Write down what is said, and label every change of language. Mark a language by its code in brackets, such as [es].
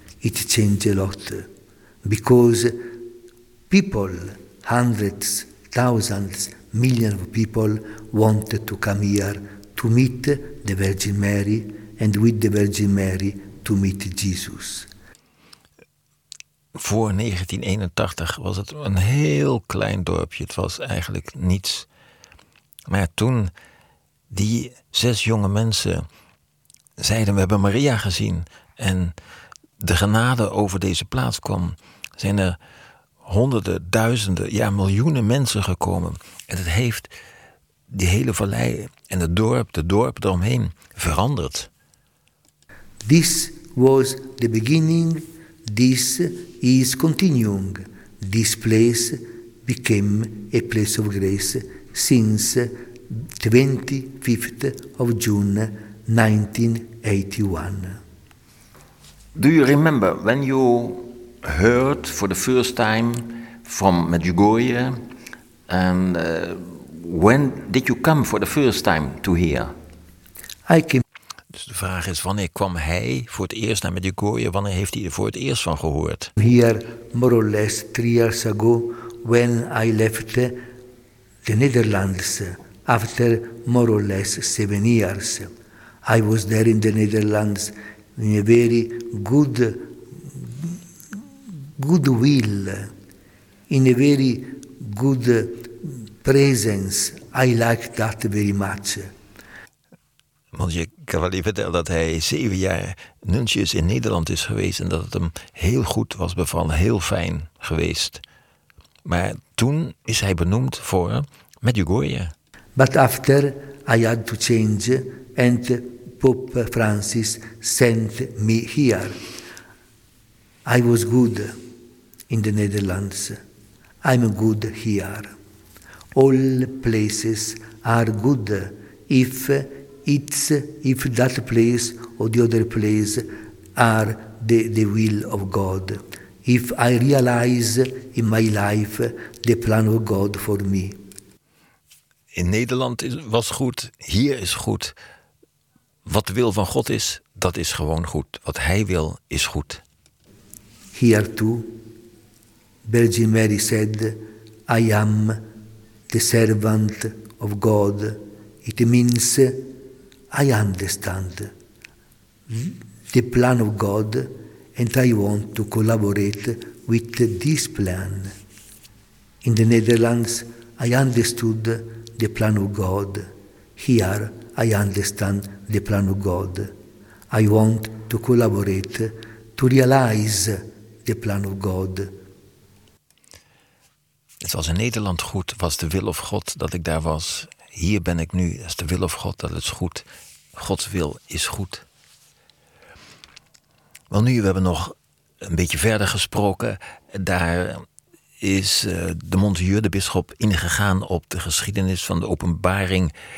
[en] It changed a lot, because people, hundreds, thousands, millions of people wanted to come here to meet the Virgin Mary and with the Virgin Mary to meet Jesus. [nl] Voor 1981 was het een heel klein dorpje. Het was eigenlijk niets. Maar toen die 6 jonge mensen zeiden, we hebben Maria gezien en de genade over deze plaats kwam, zijn er honderden, duizenden, ja miljoenen mensen gekomen. En het heeft die hele vallei en het dorp, de dorpen eromheen, veranderd. [en] This was the beginning. This is continuing. This place became a place of grace since 25th of June 1981. Do you remember when you heard for the first time from Medjugorje? And when did you come for the first time to here? I came. [nl] Dus de vraag is, wanneer kwam hij voor het eerst naar Medjugorje? Wanneer heeft hij er voor het eerst van gehoord? [en] Here, more or less 3 years ago, when I left the Netherlands, after more or less 7 years. I was there in the Netherlands in a very good will, in a very good presence. I liked that very much. [nl] Monsieur Cavalier vertelt dat hij 7 jaar nuntius in Nederland is geweest en dat het hem heel goed was bevallen, heel fijn geweest. Maar toen is hij benoemd voor Medjugorje. [en] But after I had to change and Pope Francis sent me here. I was good in the Netherlands. I'm good here. All places are good if it's if that place or the other place are the will of God. If I realize in my life the plan of God for me. [nl] In Nederland was goed, hier is goed. Wat de wil van God is, dat is gewoon goed. Wat Hij wil, is goed. [en] Here too, Virgin Mary said, I am the servant of God. It means I understand the plan of God and I want to collaborate with this plan. In the Netherlands, I understood the plan of God. Here, I understand the plan of God. I want to collaborate to realize the plan of God. [nl] Het was in Nederland goed, was de wil of God dat ik daar was. Hier ben ik nu, dat is de wil of God, dat is goed. Gods wil is goed. Wel nu, we hebben nog een beetje verder gesproken. Daar is de monseigneur, de bisschop, ingegaan op de geschiedenis van de openbaring.